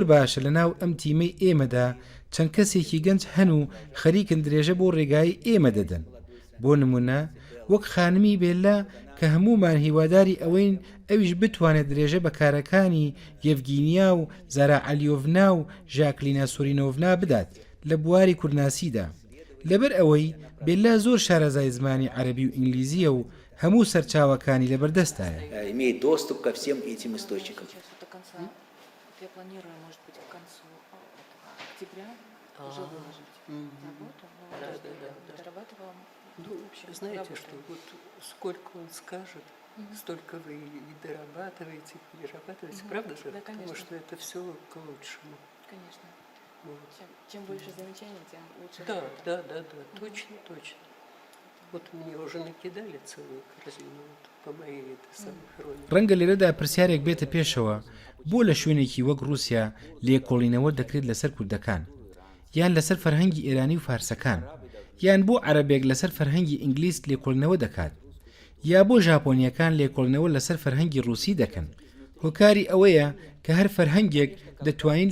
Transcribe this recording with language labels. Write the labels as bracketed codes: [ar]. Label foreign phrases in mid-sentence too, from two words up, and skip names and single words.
[ckb] باشە لە ناو ئەم تیمەی ئێمەدا چەند کەسێکی گەنج هەن و خەریکن درێژە بۆ ڕێگای ئێمە دەدەن بۆ نمونە وەک خانمی بێلا کە هەمومان هیواداری ئەوەین ئەویش بتوانێت درێژە بە کارەکانی یەڤگینیا و زارا عەلیۆڤنا و ژاکلینا سۆرینۆڤنا بدات لە بواری کوردناسیدا لەبەر ئەوەی بێلا زۆر شارەزای زمانی عەرەبی و ئینگلیزیە و هەموو سەرچاوەکانی لەبەردەستایە [ru] имеет доступ ко всем этим источникам. Сейчас вот до конца. Вот я планирую, может быть, к концу октября уже выложить работу. Ну, дорабатывала. Ну, знаете что, вот сколько он скажет, столько вы и дорабатываете, и перерабатываете, правда же? Да, Потому конечно. что это все к лучшему. Конечно. Вот. Чем больше замечаний, тем лучше. Да, точно, точно. Вот мне уже накидали целую корзину вот, по моей этой самой хронике. [ckb] ڕەنگە لێرەدا پرسیارێک بێتە پێشەوە بۆ لە شوێنێکی وەک رووسیا لێکۆڵینەوە دەکرێت لەسەر کوردەکان یان لەسەر فەرهەنگی ئێرانی و فارسەکان یان بۆ عەرەبێک لەسەر فەرهەنگی ئینگلیز لێکۆڵینەوە دەکات یا بۆ ژاپۆنیەکان لێکۆڵینەوە لەسەر فەرهەنگی رووسی دەکەن هۆکاری ئەوەیە کە هەر فەرهەنگێک دەتوانین